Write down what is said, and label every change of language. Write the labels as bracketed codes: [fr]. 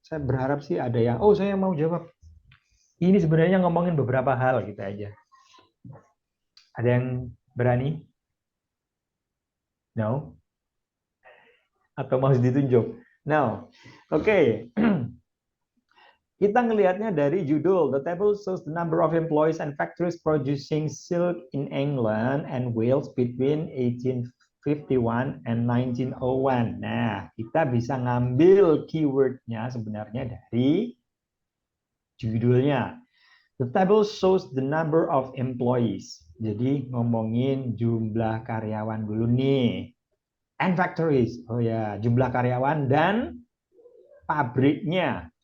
[id] Saya berharap sih ada yang, oh saya mau jawab. Ini sebenarnya ngomongin beberapa hal gitu aja. Ada yang berani? No? Atau mau ditunjuk? No. Oke. Kita ngelihatnya dari judul. [en] The table shows the number of employees and factories producing silk in England and Wales between 1851 and 1901. [id] Nah, kita bisa ngambil keywordnya sebenarnya dari judulnya. [en] The table shows the number of employees. [id] Jadi ngomongin jumlah karyawan dulu nih. [en] And factories. [id] Oh ya, jumlah karyawan dan pabriknya.